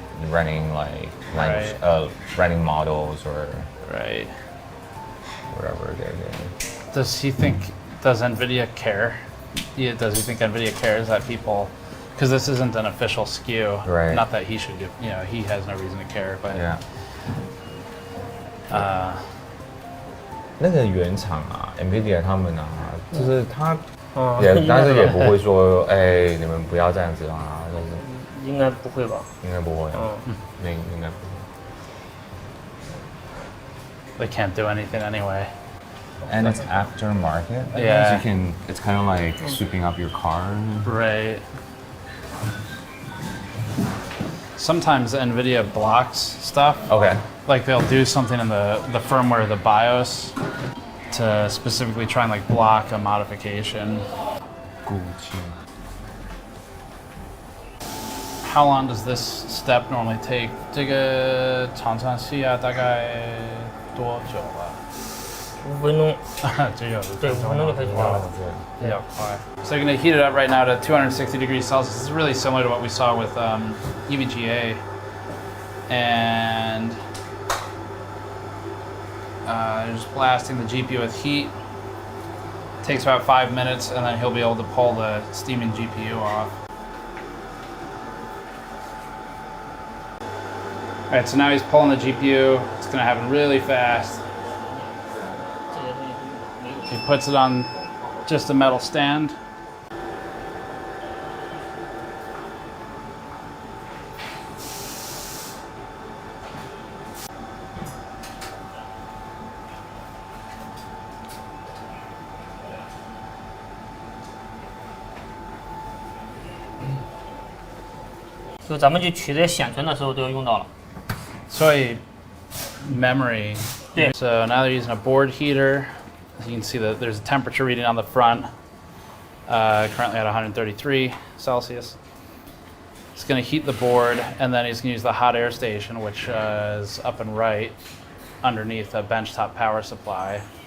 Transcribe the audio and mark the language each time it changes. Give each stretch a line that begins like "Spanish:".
English: Running like language, running models or whatever they're doing. Does NVIDIA care? Yeah, does he think NVIDIA cares that people? Because this isn't an official SKU. Right. Not that he should do, he has no reason to care, but. Yeah.
Chinese: 那个原厂啊 ，NVIDIA 他们啊，就是他但是也不会说，哎，你们不要这样子啊，就是。应该不会吧？应该不会。应该不
English: They
Chinese: 会。
English: can't do anything anyway. And it's aftermarket. Yeah. It's kind of like sweeping up your car. Right. Sometimes NVIDIA blocks stuff. Okay. Like they'll do something in the firmware, the BIOS, to specifically try and like block a modification. How long does this step normally take?
Chinese: 这个常常需要大概多久啊？5分钟。对，5分钟就可以做了。比较快。
English: So you're going to heat it up right now to 260 degrees Celsius. This is really similar to what we saw with EVGA. And just blasting the GPU with heat. Takes about 5 minutes, and then he'll be able to pull the steaming GPU off. All right, so now he's pulling the GPU. It's going to happen really fast. He puts it on just a metal stand.
Chinese: So 咱们去取这些显存的时候都要用到了。
English: So memory. So now they're using a board heater. You can see that there's a temperature reading on the front, currently at 133 Celsius. It's going to heat the board, and then he's going to use the hot air station, which is up and right underneath a benchtop power supply.